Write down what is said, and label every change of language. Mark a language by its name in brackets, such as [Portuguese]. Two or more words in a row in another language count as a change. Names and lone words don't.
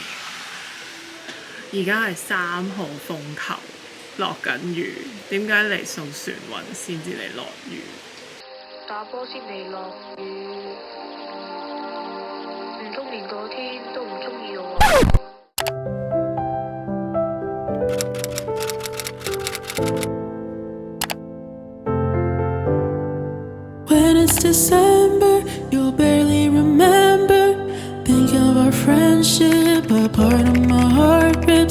[Cantonese] 而家係3號風球，落緊雨。點解嚟送船運先至嚟落雨？打波先嚟落雨，唔通連嗰天都唔中意我？ [English] When it's December, you'll barely remember. Think of our friendship, a part of my heart rips.